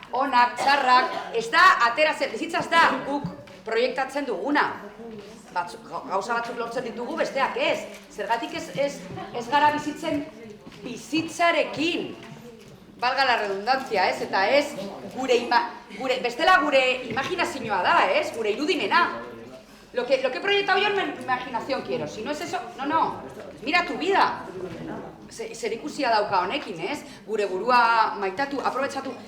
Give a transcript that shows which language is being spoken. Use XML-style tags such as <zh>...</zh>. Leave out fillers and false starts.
<eu>Onak, txarrak, ez da ateratzen, bizitza ez da guk proiektatzen duguna. Gauza batzuk lortzen ditugu, besteak ez. Zergatik ez gara bizitzen bizitzarekin.</eu> <es>Valga la redundancia,</es> <eu>ez? Eta ez, bestela gure imaginazioa da, ez? Gure irudimena.</eu> <es>Lo que he proyectado yo en mi imaginación quiero. Si no es eso, no. Mira tu vida.</es> <eu>Zer ikusia dauka honekin, ez? Gure burua maitatu, aprobetxatu.</eu>